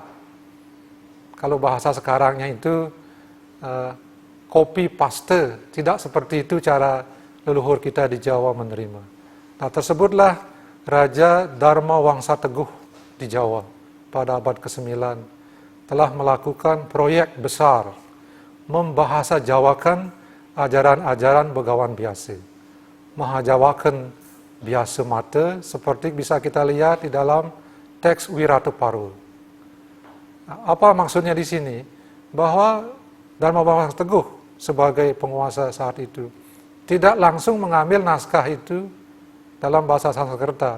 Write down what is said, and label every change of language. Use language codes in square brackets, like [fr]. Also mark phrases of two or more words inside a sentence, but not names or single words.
[id] Kalau bahasa sekarangnya itu [en] copy paste, [id] tidak seperti itu cara leluhur kita di Jawa menerima. Nah, tersebutlah Raja Dharma Wangsa Teguh di Jawa pada abad ke-9 telah melakukan proyek besar membahasa Jawakan ajaran-ajaran Begawan Biasa. Mahajawakan biasa mata seperti bisa kita lihat di dalam teks Wirata Paru. Apa maksudnya di sini? Bahwa Dharma Wangsa Teguh sebagai penguasa saat itu tidak langsung mengambil naskah itu dalam bahasa Sanskerta.